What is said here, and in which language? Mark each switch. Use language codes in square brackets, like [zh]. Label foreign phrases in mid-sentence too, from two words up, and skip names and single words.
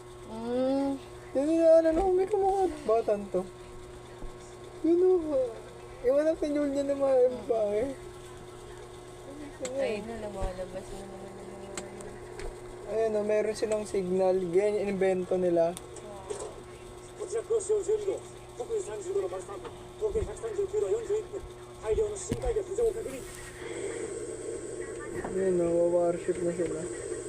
[tl] Yun yung ano, may kamukha batan to. Yun o, yung anak ni Julian na mga babae. Ayun na, lumalabas na naman. Ayan o, meron silang signal. Ganyan, inimbento nila. [ja] こちら黒潮12号、北緯35度バスタンプ、東経139度41分、大量の深海魚浮上を確認。 [tl] Yun o, wawarship na sila.